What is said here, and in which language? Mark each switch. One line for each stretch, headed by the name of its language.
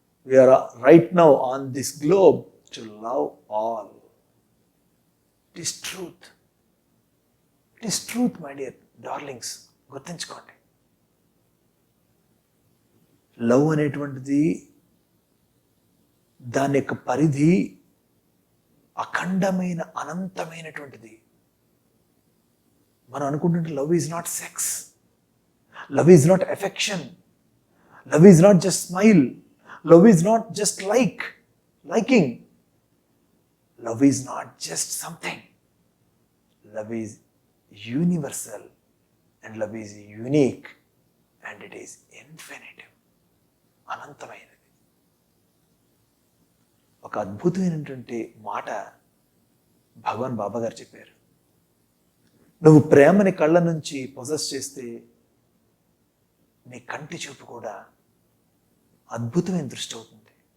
English: We are right now on this globe to love all. It is truth. It is truth, my dear darlings.
Telugu: గుర్తుంచుకోండి. Love అనేటువంటిది, దాని యొక్క పరిధి అఖండమైన, అనంతమైనటువంటిది. మనం అనుకుంటుంటే
English: Love is not sex, love is not affection, love is not just smile, love is not just liking. Love is not just something. Love is universal, and love is unique, and it is infinite.
Telugu: అనంతమైనది. ఒక అద్భుతమైనటువంటి మాట భగవాన్ బాబా గారు చెప్పారు. నువ్వు ప్రేమని కళ్ళ నుంచి possess చేస్తే నీ కంటి చూపు కూడా అద్భుతమైన దృష్టి అవుతుంది.